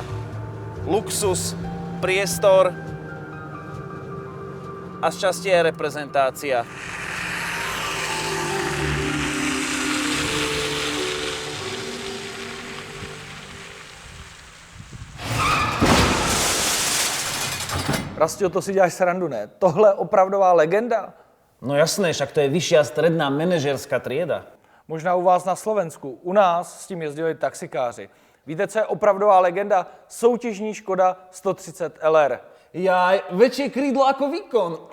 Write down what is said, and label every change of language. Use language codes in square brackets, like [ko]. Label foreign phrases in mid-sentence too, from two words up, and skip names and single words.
[sk] Luxus, priestor a šťastie aj reprezentácia. Rastio, [cs] to si děláš srandu, ne? Tohle je opravdová legenda? [sk] No jasné, však to je vyššia stredná manažerská trieda. [cs] Možná u vás na Slovensku. U nás s tím jezdili taxikáři. Víte, co je opravdová legenda? Soutěžní Škoda 130 LR. [sk] Jaj, väčšie krídlo ako výkon.